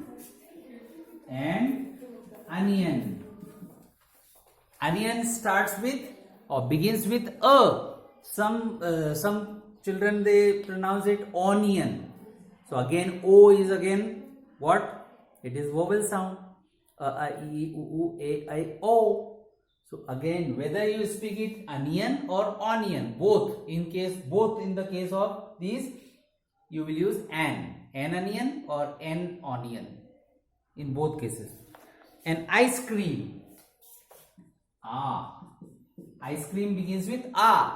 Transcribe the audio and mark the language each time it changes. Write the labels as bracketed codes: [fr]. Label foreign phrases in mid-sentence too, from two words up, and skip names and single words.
[en] And onion. Onion starts with or begins with a. Some children they pronounce it onion. So again O is again what? It is vowel sound. A, e, u, a, o. So again whether you speak it onion or onion, both in the case of these you will use an onion or an onion in both cases. An ice cream. Ice cream begins with a.